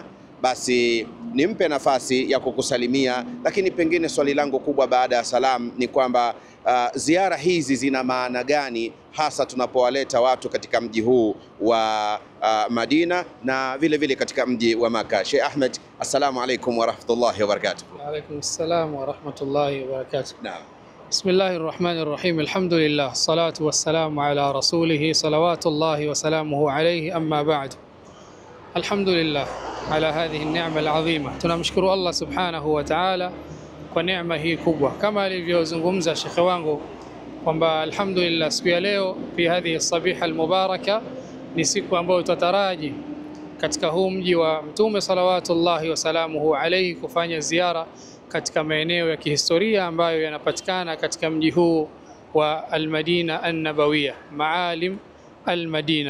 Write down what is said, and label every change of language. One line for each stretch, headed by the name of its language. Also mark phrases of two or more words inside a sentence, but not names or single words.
Swahili: Basi nimpe nafasi ya kukusalimia, lakini pengine swali langu kubwa baada ya salam ni kwamba ziara hizi zina maana gani hasa tunapowaleta watu katika mji huu wa Madina na vile vile katika mji wa Maka. Sheikh Ahmed,
Arabic: السلام عليكم ورحمة الله وبركاته. وعليكم السلام ورحمة الله وبركاته. نعم. بسم الله الرحمن الرحيم الحمد لله الصلاة والسلام على رسوله صلوات الله وسلامه عليه, أما بعد. الحمد لله على هذه النعمة العظيمة.
Swahili: Tunamshukuru
Arabic: الله سبحانه وتعالى
Swahili: kwa neema hii kubwa, kama alivyozungumza shekhe wangu kwamba alhamdulillah siku ya leo
Arabic: في هذه صبيحة المباركة
Swahili: ni siku ambayo tutataraji katika huu mji wa Mtume
Arabic: صلوات الله وسلامه عليه
Swahili: kufanya ziara katika maeneo ya kihistoria ambayo yanapatikana katika mji huu wa al-Madina an-Nabawiyya,
Arabic: معالم المدينة.